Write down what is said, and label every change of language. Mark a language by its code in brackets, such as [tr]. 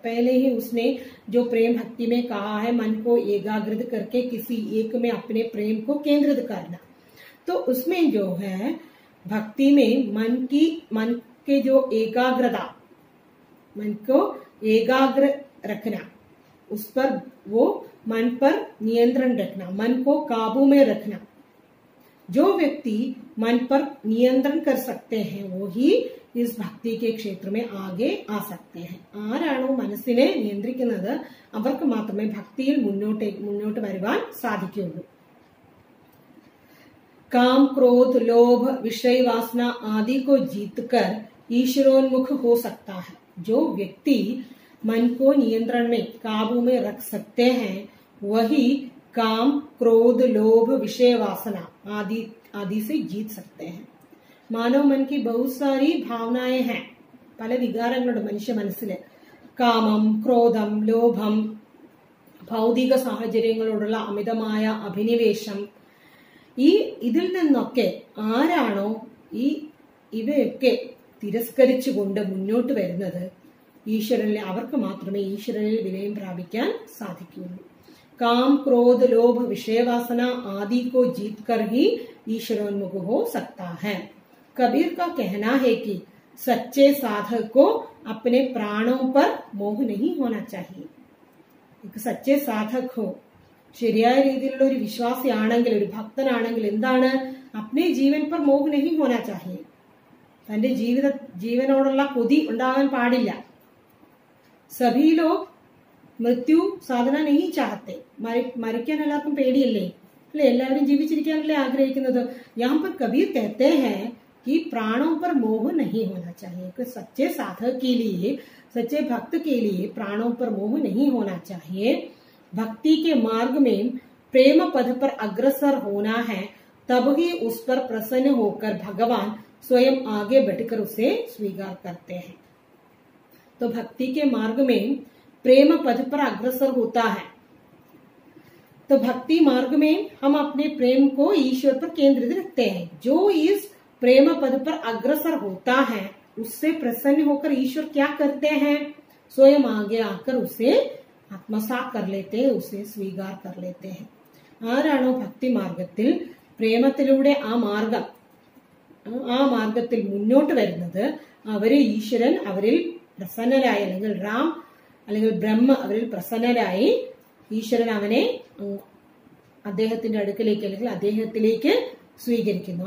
[hi] पहले ही उसने जो प्रेम भक्ति में कहा है मन को एकाग्रित करके किसी एक में अपने प्रेम को केंद्रित करना, तो उसमें जो है भक्ति में मन के जो एकाग्रता, मन को एकाग्र रखना, उस पर वो मन पर नियंत्रण रखना, मन को काबू में रखना। जो व्यक्ति मन पर नियंत्रण कर सकते हैं वो ही इस भक्ति के क्षेत्र में आगे आ सकते हैं। [ml] ആരാണോ മനസ്സിനെ നിയന്ത്രിക്കുന്നത് അവർക്ക് മാത്രമേ ഭക്തിയിൽ മുന്നോട്ട് വരുവാൻ സാധിക്കുകയുള്ളൂ। [hi] काम क्रोध लोभ विषय वासना आदि को जीतकर ईश्वरोन्मुख हो सकता है। जो व्यक्ति मन को नियंत्रण में काबू में रख सकते हैं वही काम क्रोध लोभ विषय वासना आदि से जीत सकते हैं। मानव मन की बहुत सारी भावनाएं हैं, [ml] പല വികാരങ്ങളുടെ മനുഷ്യ മനസ്സില് കാമം ക്രോധം ലോഭം ഭൗതിക സാഹചര്യങ്ങളോടുള്ള അമിതമായ അഭിനിവേശം, ഇതിൽ നിന്നൊക്കെ ആരാണോ ഇവയൊക്കെ തിരസ്കരിച്ചുകൊണ്ട് മുന്നോട്ട് വരുന്നത് ഈശ്വരനിൽ അവർക്ക് മാത്രമേ ഈശ്വരനിൽ വിലയം പ്രാപിക്കാൻ സാധിക്കുകയുള്ളൂ। [hi] काम क्रोध लोभ विषय वासना आदि को जीतकर ही ईश्वरोन्मुख हो सकता है। कबीर का कहना है कि सच्चे साधक को अपने प्राणों पर मोह नहीं होना चाहिए। एक सच्चे साधक हो, [ml] ശരിയായ രീതിയിലുള്ള ഒരു വിശ്വാസിയാണെങ്കിൽ, ഒരു ഭക്തനാണെങ്കിൽ എന്താണ്, [hi] अपने जीवन पर मोह नहीं होना चाहिए. [ml] തന്റെ ജീവനോടുള്ള കൊതി ഉണ്ടാകാൻ പാടില്ല. [hi] सभी लोग मृत्यु साधना नहीं चाहते. [ml] മരിക്കാൻ എല്ലാവർക്കും പേടിയല്ലേ, അല്ലെ? എല്ലാവരും ജീവിച്ചിരിക്കാനല്ലേ ആഗ്രഹിക്കുന്നത്. [hi] यहाँ पर कबीर कहते हैं कि प्राणों पर मोह नहीं होना चाहिए. कि सच्चे साधक के लिए, सच्चे भक्त के लिए प्राणों पर मोह नहीं होना चाहिए. भक्ति के मार्ग में प्रेम पद पर अग्रसर होना है, तब ही उस पर प्रसन्न होकर भगवान स्वयं आगे बढ़कर उसे स्वीकार करते हैं. तो भक्ति के मार्ग में प्रेम पद पर अग्रसर होता है. तो भक्ति मार्ग में हम अपने प्रेम को ईश्वर पर केंद्रित रखते हैं. जो इस प्रेम पद पर अग्रसर होता है उससे प्रसन्न होकर ईश्वर क्या करते हैं, स्वयं आगे आकर उसे आत्मसात कर लेते हैं, उसे स्वीकार कर लेते हैं. [ml] ആരാണോ ഭക്തി മാർഗത്തിൽ പ്രേമത്തിലൂടെ ആ മാർഗത്തിൽ മുന്നോട്ട് വരുന്നത്, അവരെ ഈശ്വരൻ അവരിൽ പ്രസന്നരായി, അല്ലെങ്കിൽ റാം അല്ലെങ്കിൽ ബ്രഹ്മ അവരിൽ പ്രസന്നരായി ഈശ്വരൻ അവനെ അദ്ദേഹത്തിന്റെ അടുക്കലേക്ക് അല്ലെങ്കിൽ അദ്ദേഹത്തിലേക്ക് സ്വീകരിക്കുന്നു.